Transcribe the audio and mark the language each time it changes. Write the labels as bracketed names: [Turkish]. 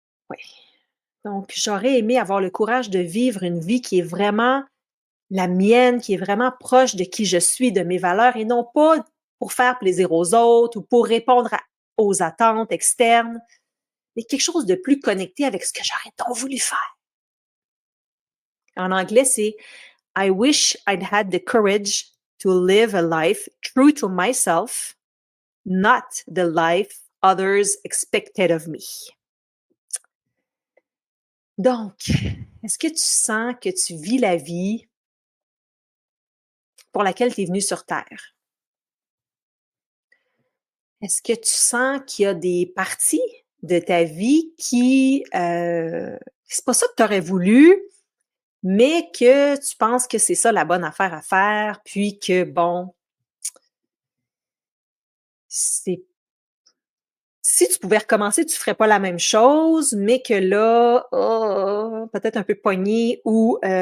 [French] Oui. Donc, j'aurais aimé avoir le courage de vivre une vie qui est vraiment la mienne, qui est vraiment proche de qui je suis, de mes valeurs et non pas pour faire plaisir aux autres ou pour répondre aux attentes externes, mais quelque chose de plus connecté avec ce que j'aurais donc voulu faire. En anglais, c'est [English] I wish I'd had the courage to live a life true to myself, not the life others expected of me. [French] Donc, est-ce que tu sens que tu vis la vie pour laquelle tu es venu sur Terre? Est-ce que tu sens qu'il y a des parties de ta vie qui, c'est pas ça que tu aurais voulu, mais que tu penses que c'est ça la bonne affaire à faire, puis que bon, c'est si tu pouvais recommencer, tu ferais pas la même chose, mais que là, peut-être un peu pogné ou,